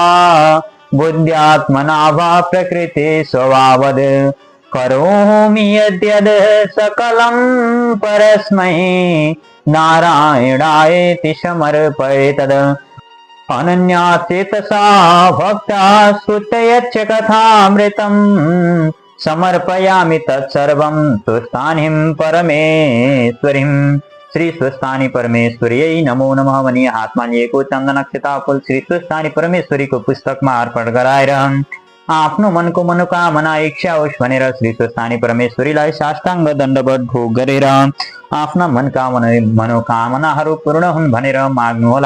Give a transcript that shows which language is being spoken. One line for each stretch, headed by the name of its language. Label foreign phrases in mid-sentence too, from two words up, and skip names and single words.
Sanskrit: बुद्ध्यात्मना वा प्रकृते स्वभावद् करोमि यद्यद् सकलं परस्मै नारायणायेति समर्पयेतद् अनन्याचेतसा भक्ता श्रुतयच्च कथामृतम् समर्पयामि तत्सर्वं स्वस्थानिं परमेश्वरीं।
Nepali: श्री स्वस्थानी परमेश्वरी
Sanskrit: नमो नमः
Nepali: भनी हाथमा लिएको चन्दनक्षता फूल श्री स्वस्थानी परमेश्वरी को पुस्तक में अर्पण गराएर आफ्नो मनको मनोकामना इच्छा होस् भनेर श्री स्वस्थानी परमेश्वरीलाई साष्टाङ्ग दण्डवत भोग गरेर आफ्ना मनका मनोकामनाहरू पूर्ण हुन् भनेर माग्नुहोला।